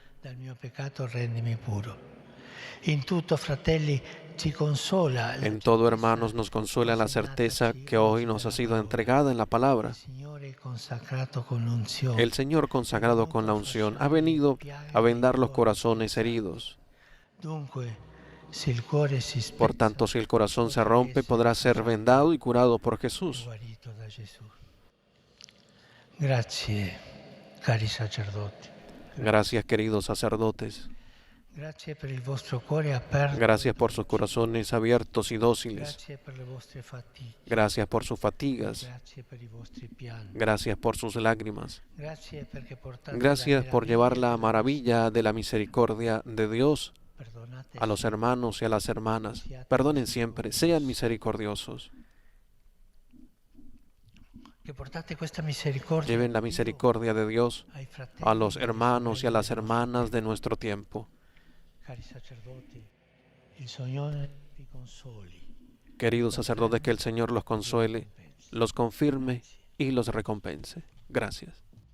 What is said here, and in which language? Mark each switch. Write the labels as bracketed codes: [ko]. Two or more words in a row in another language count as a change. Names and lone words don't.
[es] En todo, hermanos, nos consuela la certeza que hoy nos ha sido entregada en la palabra. El Señor, consagrado con la unción, ha venido a vendar los corazones heridos. Por tanto, si el corazón se rompe, podrá ser vendado y curado por Jesús. [it] Grazie, cari sacerdoti. [es] Gracias, queridos sacerdotes. [it] Grazie per il vostro cuore aperto. [es] Gracias por sus corazones abiertos y dóciles. [it] Grazie per le vostre fatiche. [es] Gracias por sus fatigas. [it] Grazie per i vostri pianti. [es] Gracias por sus lágrimas. [it] Grazie perché portate [es] Gracias [it] la [es] por llevar la [it] meraviglia [es] maravilla de la misericordia de Dios [it] Perdonate [es] a los hermanos y a las hermanas. Perdonen siempre, sean misericordiosos. [it] che portate questa misericordia [es] Lleven la misericordia de Dios [it] ai fratelli [es] a los [it] e alle [es] hermanos y a [it] sorelle [es] las [it] del nostro [es] hermanas de nuestro tiempo. [it] Cari sacerdoti, il Signore vi consoli. [es] Queridos sacerdotes, que el Señor los consuele, los confirme y los recompense. Gracias.